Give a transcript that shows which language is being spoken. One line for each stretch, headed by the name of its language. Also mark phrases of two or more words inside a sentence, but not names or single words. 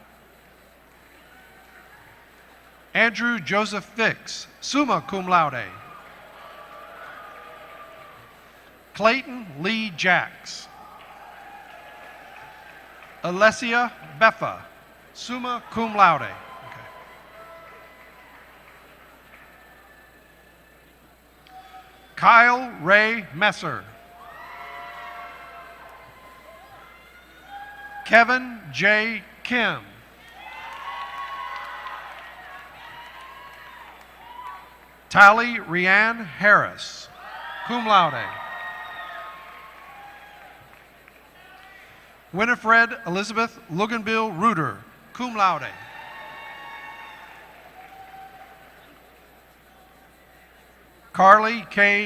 English: Andrew Joseph Fix,
Latin: summa cum laude.
English: Clayton Lee Jacks. Alessia Beffa,
Latin: summa cum laude.
English: Okay. Kyle Ray Messer. Kevin J. Kim. Tally Rianne Harris,
Latin: cum laude.
English: Winifred Elizabeth Luganbill Reuter,
Latin: cum laude.
English: Carly K.